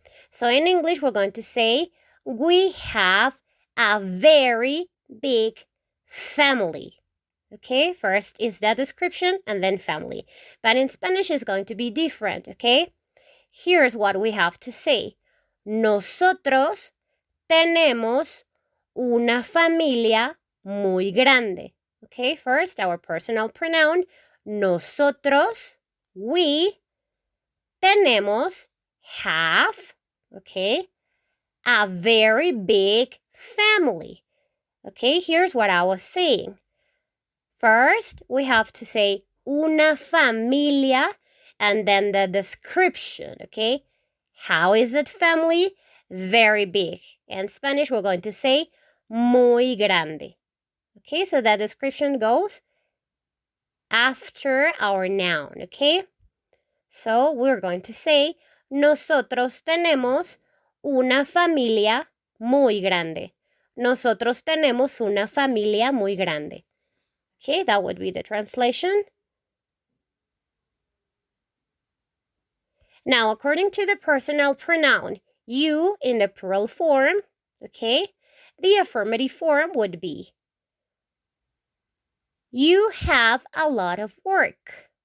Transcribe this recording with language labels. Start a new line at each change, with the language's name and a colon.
English: So in English, we're going to say, we have a very big family. Okay, first is the description and then family. But in Spanish, it's going to be different, okay? Here's what we have to say.
Spanish: Nosotros tenemos una familia muy grande.
English: Okay, first, our personal pronoun,
Spanish: nosotros,
English: we tenemos, have, okay, a very big family. Okay, here's what I was saying. First, we have to say una familia and then the description, okay? How is it family? Very big. In Spanish, we're going to say muy grande. Okay, so that description goes after our noun, okay? So we're going to say,
Spanish: nosotros tenemos una familia muy grande. Nosotros tenemos una familia muy grande.
English: Okay, that would be the translation. Now, according to the personal pronoun, you in the plural form, okay, the affirmative form would be, you have a lot of work.